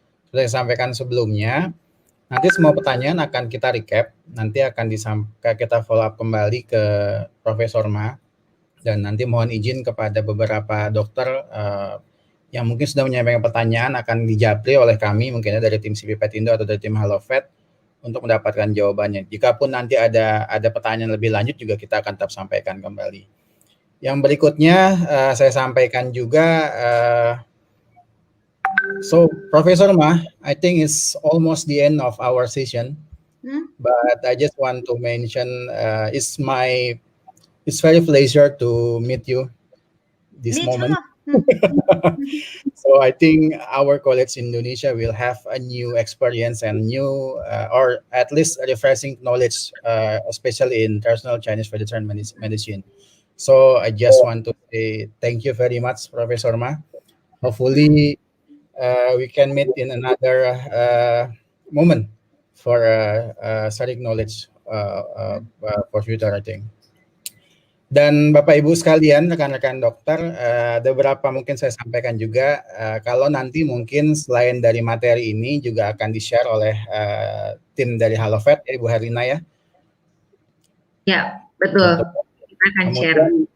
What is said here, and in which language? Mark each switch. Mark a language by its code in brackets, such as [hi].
[id] Sudah saya sampaikan sebelumnya. Nanti semua pertanyaan akan kita recap, nanti akan kita follow up kembali ke Profesor Ma, dan nanti mohon izin kepada beberapa dokter yang mungkin sudah menyampaikan pertanyaan akan dijapri oleh kami, mungkin dari tim CP Petindo atau dari tim HaloVet, untuk mendapatkan jawabannya. Jikapun nanti ada pertanyaan lebih lanjut juga kita akan tetap sampaikan kembali. Yang berikutnya saya sampaikan juga, [en] so Professor Ma, I think it's almost the end of our session, but I just want to mention it's very pleasure to meet you this moment. So I think our colleagues in Indonesia will have a new experience and new or at least refreshing knowledge, especially in traditional Chinese vegetarian medicine. So I just want to say thank you very much, Professor Ma. Hopefully we can meet in another moment for sharing knowledge for future, I think. [id] Dan Bapak Ibu sekalian, rekan-rekan dokter, ada beberapa mungkin saya sampaikan juga, kalau nanti mungkin selain dari materi ini juga akan di-share oleh tim dari HaloVet, ya Ibu Herlina ya? Ya, betul. Kita akan share.